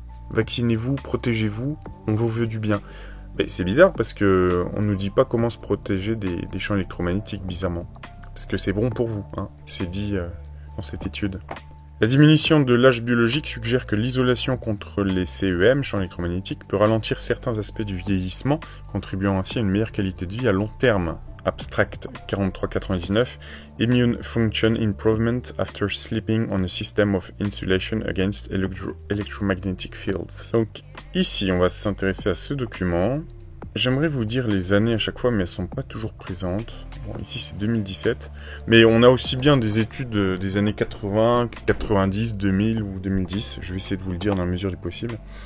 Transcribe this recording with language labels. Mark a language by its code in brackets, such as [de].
[fr] Vaccinez-vous, protégez-vous, on vous veut du bien. Mais c'est bizarre parce que on nous dit pas comment se protéger des champs électromagnétiques, bizarrement. Parce que c'est bon pour vous, hein. C'est dit dans cette étude. La diminution de l'âge biologique suggère que l'isolation contre les CEM, champs électromagnétiques, peut ralentir certains aspects du vieillissement, contribuant ainsi à une meilleure qualité de vie à long terme. [en] Abstract 4399, Immune Function Improvement after sleeping on a system of insulation against electromagnetic fields. [fr] Donc ici, on va s'intéresser à ce document. J'aimerais vous dire les années à chaque fois, mais elles ne sont pas toujours présentes. Bon, ici, c'est 2017. Mais on a aussi bien des études des années 80, 90, 2000 ou 2010. Je vais essayer de vous le dire dans la mesure du possible.